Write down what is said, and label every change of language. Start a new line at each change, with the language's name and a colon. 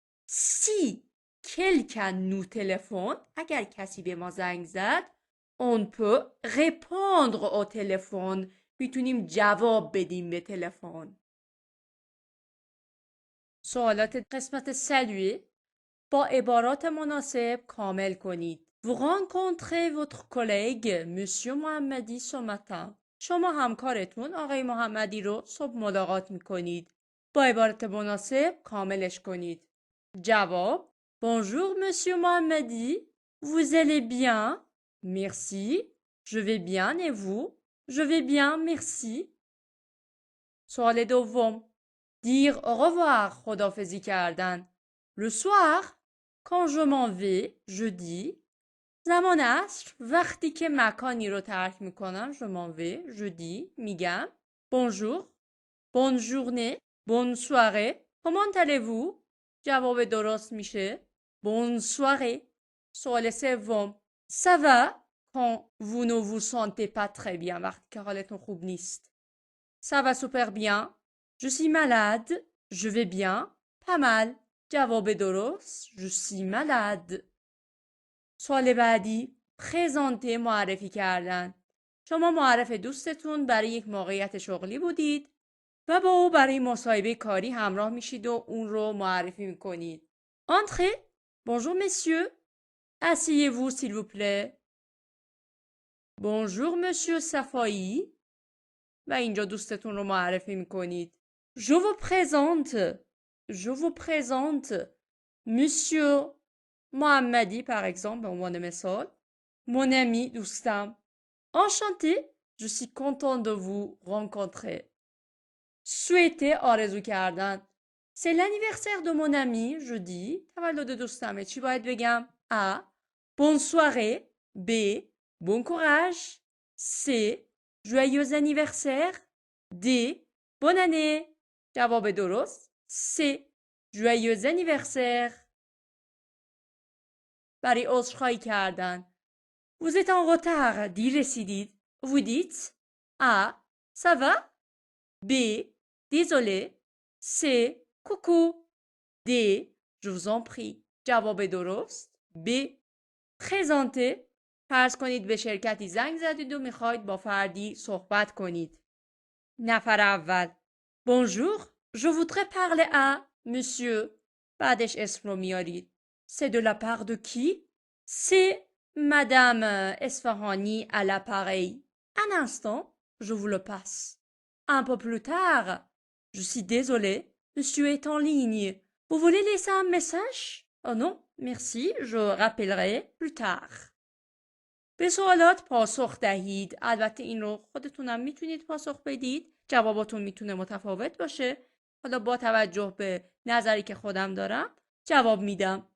French: si quelqu'un nous téléphone،
Persian: اگر کسی به ما زنگ زد
French: on peut répondre au téléphone،
Persian: میتونیم جواب بدیم به تلفن. سوالات قسمت saluer با عبارات مناسب کامل کنید.
French: Vous rencontrez votre collègue monsieur محمدی ce matin.
Persian: شما همکارتون آقای محمدی رو صبح ملاقات میکنید. با عبارت مناسب کاملش کنید. جواب:
French: Bonjour monsieur محمدی. Vous allez bien؟ Merci. Je vais bien et vous؟ Je vais bien, merci.
Persian: سوال دوم:
French: dire au revoir،
Persian: خداحافظی کردن.
French: Le soir quand je m'en vais je dis.
Persian: زمان عصر وقتی که مکانی رو ترک میکنم
French: je m'en vais je dis
Persian: میگم
French: bonjour، bonne journée، bonne soirée. comment allez-vous؟
Persian: جواب درست میشه
French: bonne soirée. سوال سوم: ça va quand vous ne vous sentez pas très bien،
Persian: وقتی که حالتون خوب نیست.
French: ça va super bien، Je suis malade. Je vais bien. pas mal.
Persian: جواب درست.
French: Je suis malade.
Persian: سوال بعدی پرزانته معرفی کردن. شما معرف دوستتون برای یک موقعیت شغلی بودید و با او برای مصاحبه کاری همراه میشید و اون رو معرفی میکنید.
French: Entrez. Bonjour messieurs. Asseyez-vous s'il vous plaît. Bonjour monsieur Safai.
Persian: و اینجا دوستتون رو معرفی میکنید.
French: Je vous présente. Je vous présente monsieur محمدی par exemple
Persian: به عنوان مثال.
French: Mon ami
Persian: دوستم.
French: Enchanté. Je suis content de vous rencontrer. souhaiter
Persian: آرزو کردن.
French: C'est l'anniversaire de mon ami jeudi.
Persian: تولد دوستمه. چی باید بگم؟ A. Bonne soirée. B.
French: Bon courage. C. Joyeux anniversaire. D. Bonne année.
Persian: جواب درست.
French: C. Joyeux anniversaire. برای عذرخواهی کردن. Vous êtes en retard.
Persian: دی رسیدید.
French: Vous dites A. Ça va. B. Désolé. C. Coucou. D. Je vous en prie.
Persian: جواب درست. B. Présenter. فرض کنید به شرکتی زنگ زدید و میخواید با فردی صحبت کنید.
French: نفر اول. Bonjour. Je voudrais parler à monsieur. بعدش اسم رو میارید. C'est de la part de qui? C'est madame Esfahani à l'appareil. Un instant, je vous le passe. Un peu plus tard. Je suis désolée. Monsieur est en ligne. Vous voulez laisser un message? Oh non, merci. Je rappellerai plus tard.
Persian: به سوالات پاسخ دهید. البته این رو خودتونم میتونید پاسخ بدید. جواباتون میتونه متفاوت باشه. حالا با توجه به نظری که خودم دارم جواب میدم.